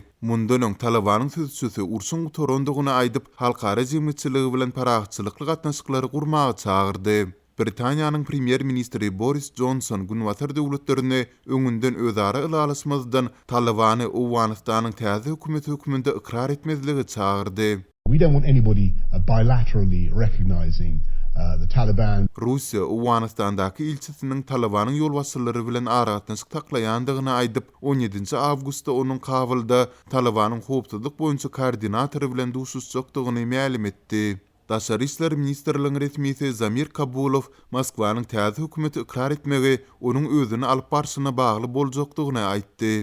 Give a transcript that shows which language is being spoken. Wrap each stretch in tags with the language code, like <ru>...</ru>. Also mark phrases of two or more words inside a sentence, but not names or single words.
<tk>Mundan Talibanyň sözçüsü Ursun Torondogyny aýdyp halkara jemgyýetçiligi bilen paragçylykly gatnaşyklary gurmagy çagyrdy. Britaniýanyň premier ministri Boris Johnson günwatar döwletlerini öňünden özara ılalaşmazdan Talibany Owganistanyň täze hökümeti höküminde ikrar etmezligi çagyrdy.</tk> <en>We don't want anybody bilaterally recognizing the Taliban.</en> <tk>Russiya Owganistandaky ilçisiniň Talibanyň ýolbaşçylary bilen aragatnaşyk taklaýandygyny aýdyp 17 awgustda onuň Kabylda Talibanyň howpsuzlyk boýunça koordinatory bilen duşuşjakdygyny ma'lum etdi. Daşary işler ministrligiň resmiýeti Zamir Kabulov Moskwanyň täze hökümeti ikrar etmegi onuň özüni alyp barşyna bagly boljakdygyny aýtdy.</tk>